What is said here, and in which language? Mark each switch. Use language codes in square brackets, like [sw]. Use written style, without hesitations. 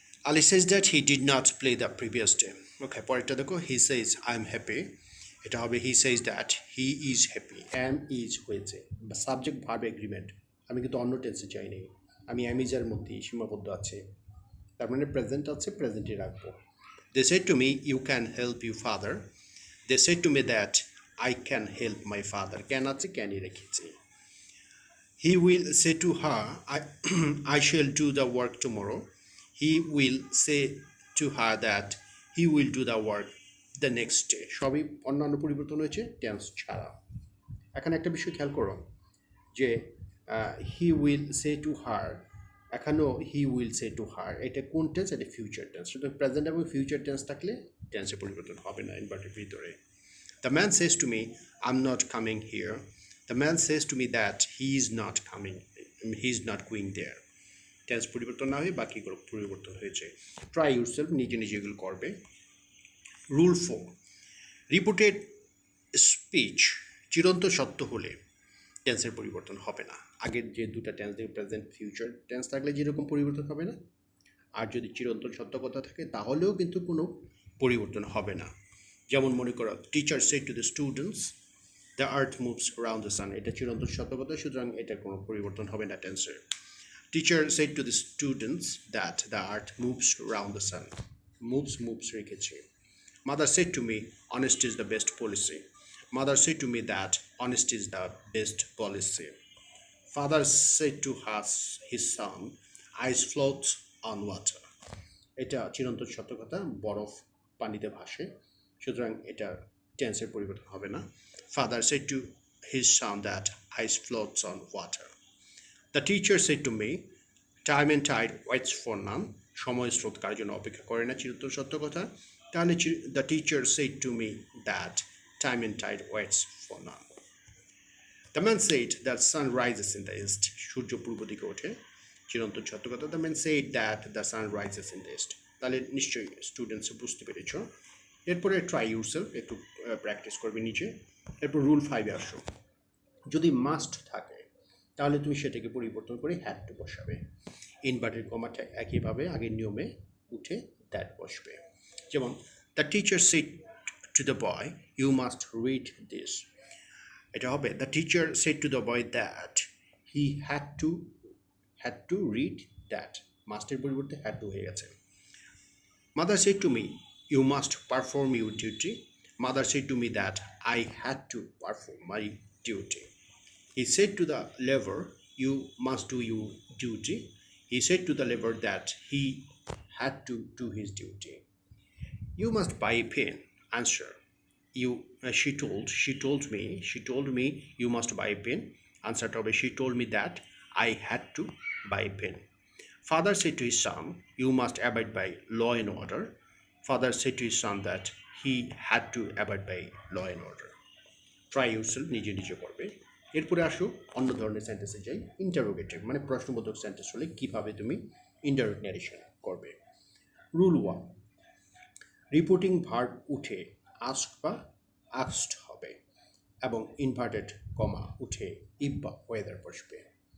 [en] Ali says that he did not play the previous day. Okay, [bn] পরেরটা দেখো, [en] he says I am happy, [bn] এটা হবে [en] He says that he is happy. [bn] Am is হয়েছে বা subject verb agreement, আমি কিন্তু অন্য টেন্সে চাইনি, আমি অ্যাম ইজের মধ্যেই সীমাবদ্ধ আছে, তার মানে প্রেজেন্ট আছে, প্রেজেন্টে রাখবো। [en] They said to me, you can help your father. They said to me that I can help my father. [bn] Can আছে, can রেখেছি। [en] He will say to her, I shall do the work tomorrow. He will say to her that he will do the work the next day. [bn] সবই অন্যান্য পরিবর্তন হয়েছে tense ছাড়া। এখানে একটা বিষয় খেয়াল করো যে [en] he will say to her, [bn] এখানেও he will say to her, এটা কোন টেন্স? এটা ফিউচার টেন্স। সুতরাং প্রেজেন্ট এবং ফিউচার টেন্স থাকলে টেন্সের পরিবর্তন হবে না ইনভার্টেড ভিতরে। [en] The man says to me I am not coming here, the man says to me that he is not coming, he is not going there. [bn] Tense পরিবর্তন না হয়ে বাকিগুলো পরিবর্তন হয়েছে। [en] try yourself, [bn] নিজে নিজে এগুলো করবে। রুল 4, রিপোর্টেড স্পিচ চিরন্ত সত্য হলে টেন্সের পরিবর্তন হবে না। আগের যে দুটা টেন্স থেকে প্রেজেন্ট ফিউচার টেন্স থাকলে যেরকম পরিবর্তন হবে না, আর যদি চিরন্তন সত্য কথা থাকে তাহলেও কিন্তু কোনো পরিবর্তন হবে না। যেমন মনে করো [en] teacher said to the students the earth moves around the sun, [bn] এটা চিরন্তন সত্য কথা, সুতরাং এটার কোনো পরিবর্তন হবে না টেন্সের। [en] Teacher said to the students that the earth moves around the sun, moves রেখেছে। Mother said to me honest is the best policy, Mother said to me that honesty is the best policy. Father said to his son, eyes float on water. [bn] এটা চিরন্তন সত্য কথা, বরফ পানিতে ভাসে, সুতরাং এটা টেন্সের পরিবর্তন হবে না। [en] Father said to his son that ice floats on water. The teacher said to me, time and tide waits for none. [bn] সময় স্রোত কার জন্য অপেক্ষা করে না, চিরন্তন সত্য কথা। তাহলে [en] the teacher said to me that time and tide waits for none. The man said that sun rises in the east. [bn] সূর্য পূর্ব দিকে ওঠে, চিরন্তন সত্য কথা। [en] The man said that the sun rises in the east. [bn] তাহলে নিশ্চয়ই students বুঝতে পেরেছ। এরপরে [en] try yourself [bn] একটু প্র্যাকটিস করবে নিচে। এরপর রুল 5-এ আসো। যদি মাস্ট থাকে তাহলে তুমি সেটাকে পরিবর্তন করে হ্যাড টু বসাবে। ইনভার্টেড কমাটা একইভাবে আগের নিয়মে উঠে দ্যাট বসবে। [en] যেমন the teacher said to the boy you must read this, [bn] এটা হবে [en] the teacher said to the boy that he had to read that, [bn] মাস্টের পরিবর্তে হ্যাড টু হয়ে গেছে। [en] Mother said to me you must perform your duty, mother said to me that I had to perform my duty. He said to the laborer, you must do your duty. He said to the laborer that he had to do his duty. You must buy a pen. Answer. She told me you must buy a pen. Answer to be, she told me that I had to buy a pen. Father said to his son, you must abide by law and order. Father said to his son that he had to abide by law and order. Try yourself, [bn] নিজে নিজে করবে। এরপরে আসো অন্য ধরনের সেন্টেন্সে যাই। Interrogative মানে প্রশ্নবোধক সেন্টেন্স হলে কীভাবে তুমি ইনডাইরেক্ট ন্যারেশন করবে। রুল 1, রিপোর্টিং ভার্ব উঠে আস্ক বা আস্কড হবে এবং ইনভার্টেড কমা উঠে ইফ বা ওয়েদার বসবে।